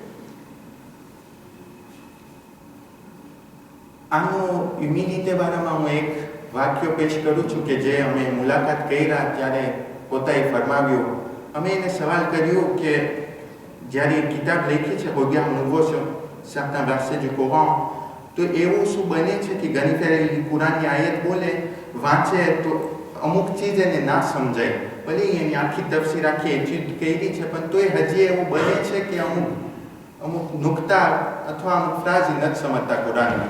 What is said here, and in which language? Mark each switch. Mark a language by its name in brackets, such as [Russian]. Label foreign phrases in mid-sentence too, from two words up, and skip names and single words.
[Gujarati] આનું હ્યુમિનિટી બારામાં હું એક વાક્ય પેશ કરું છું કે જે અમે મુલાકાત કર્યા ત્યારે પોતાએ ફરમાવ્યું. અમે એને સવાલ કર્યો કે જ્યારે કિતાબ લખી છે [French] Regards nouveaux sur certains versets du Coran, [Gujarati] તો એવું શું બને છે કે ઘણી ફેર કુરાનની આયત બોલે વાંચે તો અમુક ચીજ એને ના સમજાય, ભલે એની આખી તફસીર આખી એચ્યુડ કરી છે પણ તોય હજી એવું બને છે કે અમુક નુકતા અથવા અમુક ફ્રાઝ નથી સમજતા કુરાનની.